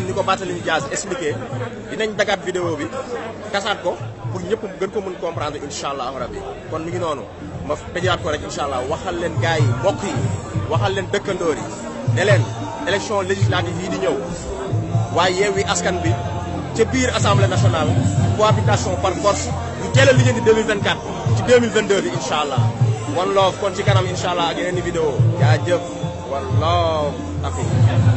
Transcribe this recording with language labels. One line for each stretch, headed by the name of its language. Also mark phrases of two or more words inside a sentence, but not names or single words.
Wolof: ni ko Barthélémy Dias expliqué dinañ dagaat vidéo bi kasaat ko pour ñëpp gën ko mën comprendre
Arabic: إن شاء الله ربي
Wolof: kon mi ngi noonu ma tëjaat ko rek
Arabic: إن شاء الله
Wolof: waxal leen gars yi mbokk yi waxal leen dëkkandoor yi ne leen
French: élection législative
Wolof: yi di ñëw waaye Yewwi Askan bi ca biir
French: assemblée nationale cohabitation par force
Wolof: ñu teel a lijjanti 2024 ci 2022 bi
Arabic: إن شاء الله
English: one love
Wolof: kon ci kanam
Arabic: إن شاء الله
Wolof: ak yeneen i vidéo jaajëf
English: one love